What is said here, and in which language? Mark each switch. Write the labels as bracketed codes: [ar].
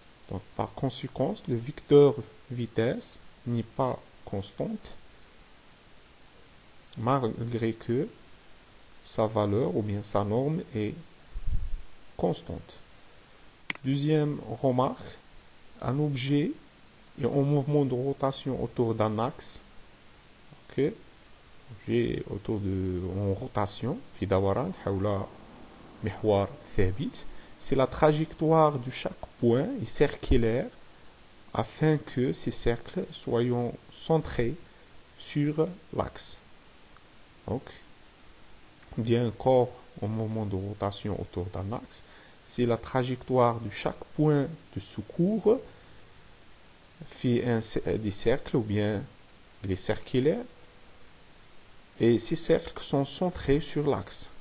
[fr] Donc, par conséquent, le vecteur vitesse n'est pas constante malgré que sa valeur ou bien sa norme est constante. Deuxième remarque, un objet est en mouvement de rotation autour d'un axe. Okay. [ar] Objet en rotation, في دوران حول محور ثابت. [fr] C'est la trajectoire de chaque point est circulaire afin que ces cercles soient centrés sur l'axe. Donc, bien un corps en mouvement de rotation autour d'un axe, c'est la trajectoire de chaque point de secours fait des cercles ou bien les circulaires, et ces cercles sont centrés sur l'axe.